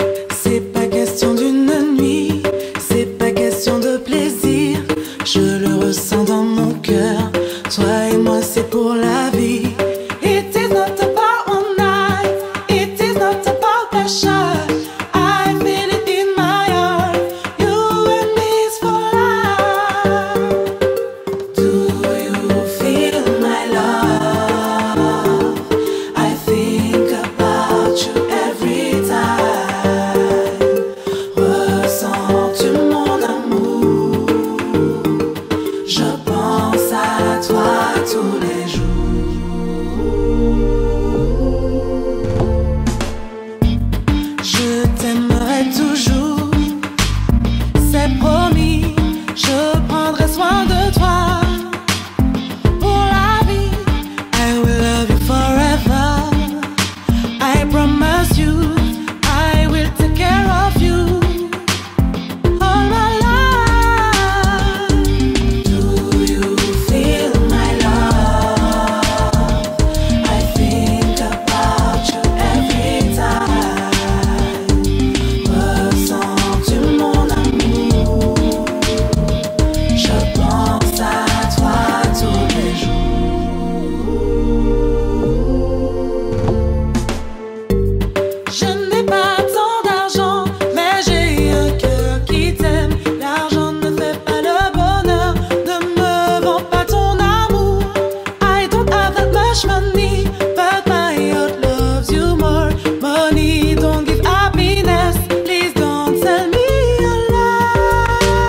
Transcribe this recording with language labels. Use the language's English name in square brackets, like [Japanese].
[French] C'est pas question d'une nuit, c'est pas question de plaisir. Je le ressens dans mon cœur. Toi et moi, c'est pour la vie. [English] It is not about one night, it is not about passion. I feel it in my heart. You and me is for life. Do you feel my love? I think about you every time. [French] Ressens-tu mon amour? Je pense à toi tous les jours. Je t'aimerai toujours, c'est promis. Je prendrai soin de toi pour la vie. [English] I will love you forever. I promise you, I will take care of you all my life. Do you feel my love? I think about you every time. [French] Ressens-tu mon amour? Je pense à toi tous les jours. Je n'ai pas tant d'argent, mais j'ai un cœur qui t'aime. L'argent ne fait pas le bonheur, ne me vends pas ton amour. [English] I don't have that much money, but my heart loves you more. Money don't give happiness, please don't sell me your love.